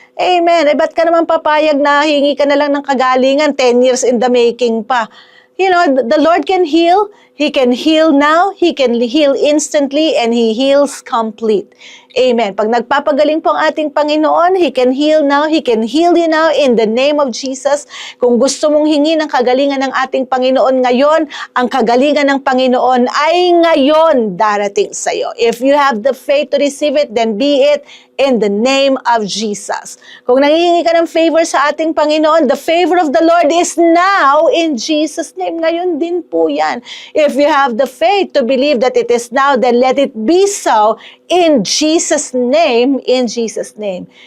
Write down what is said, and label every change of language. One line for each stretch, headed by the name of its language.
Filipino: Amen. Ba't ka naman papayag na hingi ka na lang ng kagalingan 10 years in the making pa?
English: The Lord can heal. He can heal now. He can heal instantly and He heals complete. Amen.
Filipino: Pag nagpapagaling po ang ating Panginoon,
English: He can heal now. He can heal you now in the name of Jesus.
Filipino: Kung gusto mong hingi ng kagalingan ng ating Panginoon ngayon, ang kagalingan ng Panginoon ay ngayon darating sa iyo.
English: If you have the faith to receive it, then be it in the name of Jesus.
Filipino: Kung nangihingi ka ng favor sa ating Panginoon,
English: the favor of the Lord is now in Jesus' name.
Filipino: Ngayon din po yan.
English: If you have the faith to believe that it is now, then let it be so in Jesus' name, in Jesus' name.